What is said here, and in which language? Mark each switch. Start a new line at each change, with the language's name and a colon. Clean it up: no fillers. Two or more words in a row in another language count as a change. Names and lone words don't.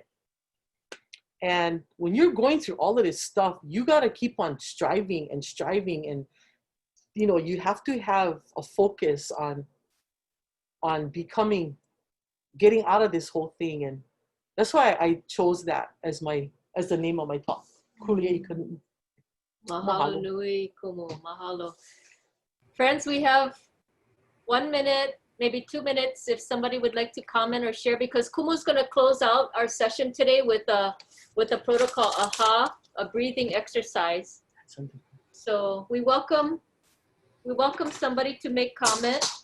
English: And when you're going through all of this stuff, you got to keep on striving and you have to have a focus on getting out of this whole thing. And that's why I chose that as the name of my talk.
Hawaiian: Kulia Ikanu'u. Mahalo nui kumu. Mahalo.
English: Friends, we have 1 minute, maybe 2 minutes if somebody would like to comment or share, because Kumu's going to close out our session today with a protocol, a breathing exercise. So we welcome somebody to make comment.